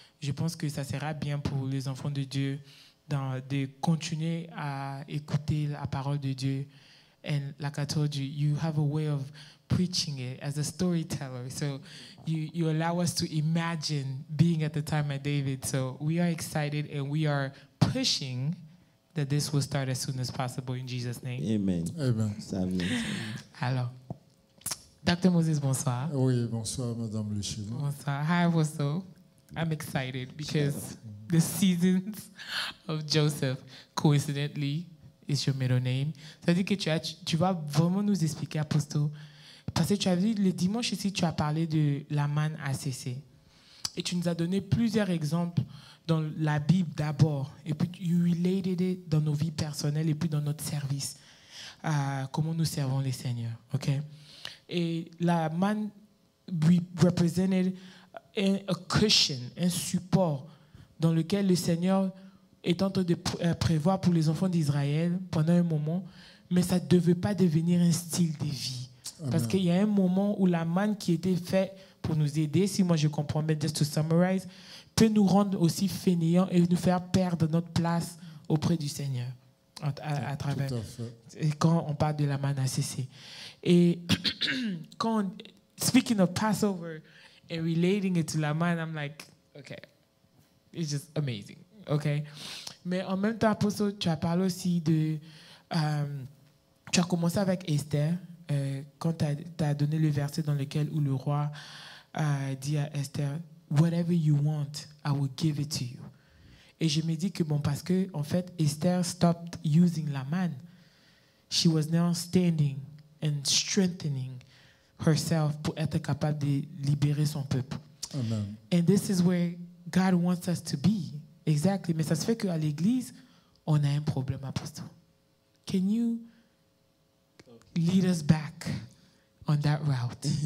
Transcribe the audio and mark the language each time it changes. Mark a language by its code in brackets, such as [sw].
[fr] Je pense que ça sera bien pour les enfants de Dieu de continuer à écouter la parole de Dieu. [en] And like I told you, you have a way of preaching it as a storyteller. So you allow us to imagine being at the time of David. So we are excited and we are pushing that this will start as soon as possible in Jesus' name. Amen. Amen. [fr] Ça vient. Alors, Dr. Moses, bonsoir. Oui, bonsoir, Madame Le Chevalier. Bonsoir. Hi, Apostle. [en] I'm excited because the seasons of Joseph, coincidentally, is your middle name. [fr] Ça veut dire que tu vas vraiment nous expliquer, Apostle. Parce que tu as vu, le dimanche ici, tu as parlé de la manne à cesser. Et tu nous as donné plusieurs exemples dans la Bible d'abord. Et puis, [en] you related it [fr] dans nos vies personnelles et puis dans notre service. Comment nous servons les Seigneurs. OK? Et la manne [en] represented a cushion, [fr] un support dans lequel le Seigneur est en train de prévoir pour les enfants d'Israël pendant un moment, mais ça ne devait pas devenir un style de vie. Amen. Parce qu'il y a un moment où la manne qui était faite pour nous aider, si moi je comprends bien, [en] just to summarize, [fr] peut nous rendre aussi fainéants et nous faire perdre notre place auprès du Seigneur à travers. Et quand on parle de la manne à cesser. [en] Et speaking of Passover and relating it to la manne, I'm like, okay, it's just amazing. Okay? [fr] Mais en même temps, Apostle, tu as parlé aussi de... tu as commencé avec Esther, quand tu as donné le verset dans lequel où le roi dit à Esther, « [en] Whatever you want, I will give it to you. [fr] » Et je me dis que, bon, parce que, en fait, [en] Esther stopped using [fr] la manne. [en] She was now standing and strengthening herself [fr] pour être capable de libérer son peuple. [en] Amen. And this is where God wants us to be. Exactly. [fr] Mais ça se fait qu'à l'église, on a un problème, apostle. [en] Can you lead us back on that route?